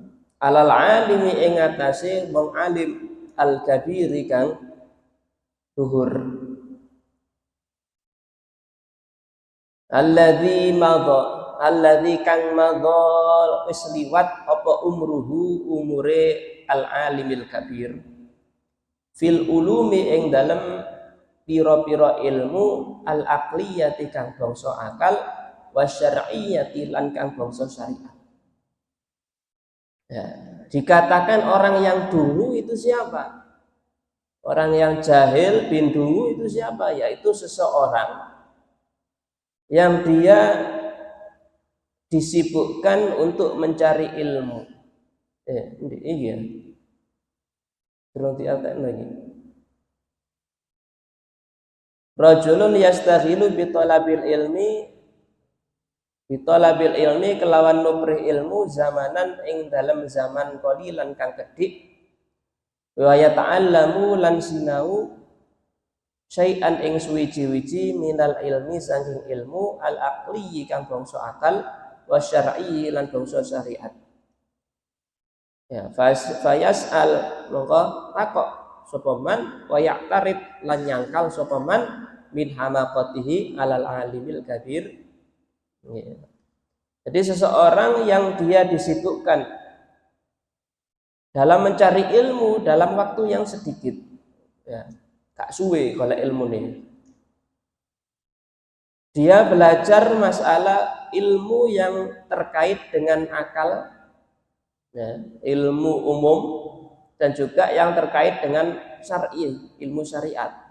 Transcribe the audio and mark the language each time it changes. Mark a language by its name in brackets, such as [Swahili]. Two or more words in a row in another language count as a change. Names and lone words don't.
[Javanese] Alal alimi ing atase wong alim al kabiri kang luhur. Alladzi kang madha wis liwat apa umure [Arabic] al alimil kabir fil ulumi [Javanese] ing dalem pira-pira ilmu al aqliyati kang bangsa akal wasyar'iyyati lan kang bangsa syariat. [Indonesian] Ya, dikatakan orang yang dungu itu siapa? Orang yang jahil bin dungu itu siapa? Yaitu seseorang yang dia disibukkan untuk mencari ilmu. Iya. Belum diartikan lagi. [Arabic] Rajulun yastaghilu bi talabil ilmi [Javanese] kelawan nuprih ilmu zamanan ing dalam zaman qalilan kang kedhik wa yata'allamu lan sinau syai'an ing suwiji-wiji minal ilmi saking ilmu al aqli kang bangsa akal wa syar'i lan bangsa syariat. Ya, fayas'al mongko takok sapa man wa ya'tarid lan nyangkal sapa man [Arabic] min hamaqatihi alal alimil kabir. [Javanese] Ya. [Indonesian] Jadi seseorang yang dia disibukkan dalam mencari ilmu dalam waktu yang sedikit, ya, [Javanese] gak suwe [Indonesian] kalau ilmu nih. Dia belajar masalah ilmu yang terkait dengan akal, ya, ilmu umum dan juga yang terkait dengan syar'i, ilmu syariat.